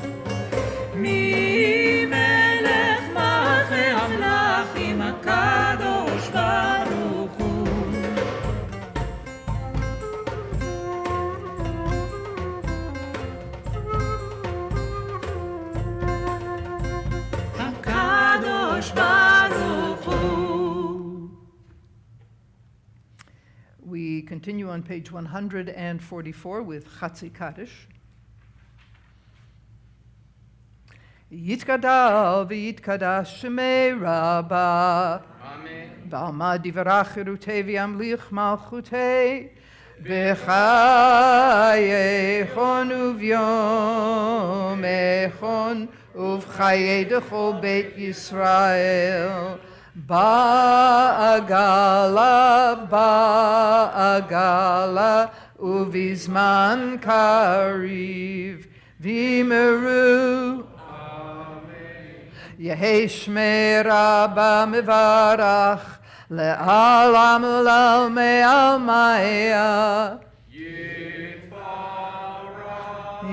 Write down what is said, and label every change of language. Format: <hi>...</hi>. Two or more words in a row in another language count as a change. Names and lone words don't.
<he>מי מלך מלכי המלכים הקדוש ברוך הוא. הקדוש ברוך הוא.</he> <en>We continue on page 144 with Chatzi Kaddish.</en> <arc>יתגדל ויתקדש שמיה רבא. Amen. בעלמא דברא כרעותיה וימליך מלכותיה. בחייכון וביומיכון ובחיי דכל בית ישראל. בעגלא ובזמן קריב ואמרו. יהא שמיה רבא מברך לעלם ולעלמי עלמיא.</arc>